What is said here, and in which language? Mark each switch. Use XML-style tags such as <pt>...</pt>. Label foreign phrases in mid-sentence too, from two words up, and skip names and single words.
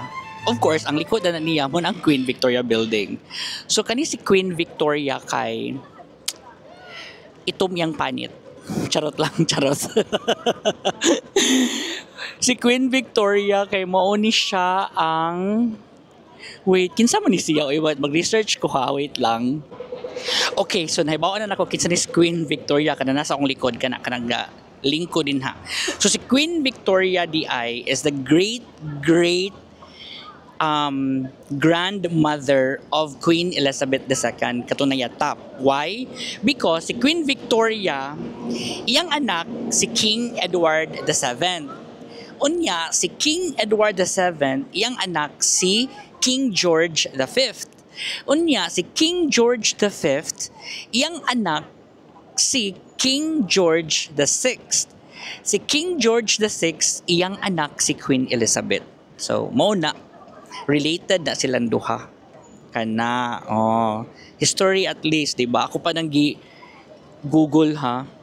<en>Of course,</en> <ceb>ang likod na niya mo ang Queen Victoria building. So kani si Queen Victoria kay itom yang panit. Charot lang, charot. Si Queen Victoria kay mao ni siya ang wait, kinsa man ni siya? Mag-research ko ha, wait lang. Okay, so nahibawan na nako kinsa ni Queen Victoria kana nasa akong likod kanang link ko din ha.</ceb> <en>So si Queen Victoria DI is the great grandmother of Queen Elizabeth II katunayatap. Why?</en> <ceb>Because si Queen Victoria iyang anak si King Edward VII. Unya si King Edward VII iyang anak si King George V. Unya si King George V iyang anak si King George VI. Si King George VI, iyang anak si Queen Elizabeth. So, mao na. Related na silang duha. Kana,</ceb> <en>history at least, diba?</en> <ceb>Ako pa nang Google ha.</ceb>